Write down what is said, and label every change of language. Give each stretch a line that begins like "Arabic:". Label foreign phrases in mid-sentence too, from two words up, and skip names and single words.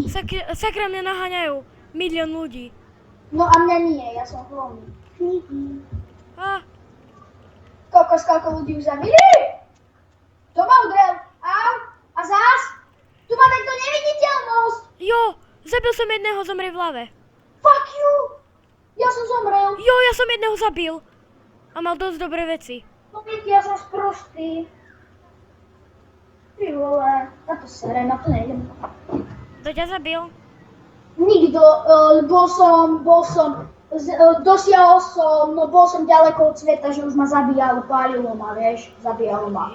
Slovak: Sakra mňa naháňajú. Milión ľudí. No a mňa nie, ja som hlavný. A, Koľko ľudí už zabili? To ma udrel. A zás? Tu má takto neviditeľnosť. jo, zabil som jedného, zomrie v lave.
English: Fuck you.
Slovak: Ja som zomrel. Jo, ja som jedného zabil. A mal dosť dobré veci. No vidíte, ja som sprostý.
Czech: Ty vole,
Slovak: na to serem, na to nejdem. Kto ťa zabil? Nikto, dosiahol som, no bol som ďaleko od sveta, že už ma zabíjalo, pálilo ma, vieš, zabíjalo ma.